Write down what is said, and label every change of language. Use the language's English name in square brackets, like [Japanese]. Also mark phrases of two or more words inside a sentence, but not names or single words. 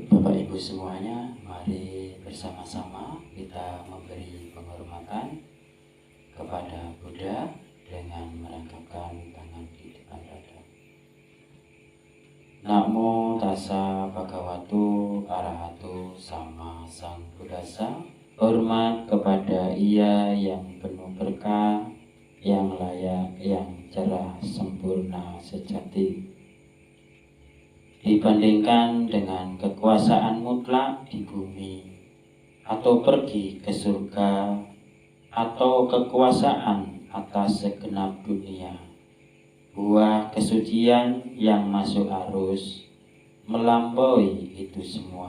[Indonesian] Bapak Ibu semuanya, mari bersama-sama kita memberi penghormatan kepada Buddha dengan merangkapkan tangan di depan dada. [Pali] Namo tassa bhagavato arahato sama sambuddhassa. [Indonesian] Hormat kepada Ia yang penuh berkah, yang layak, yang cerah, sempurna, sejati. Dibandingkan dengan kekuasaan mutlak di bumi, atau pergi ke surga, atau kekuasaan atas segenap dunia, buah kesucian yang masuk arus melampaui itu semua.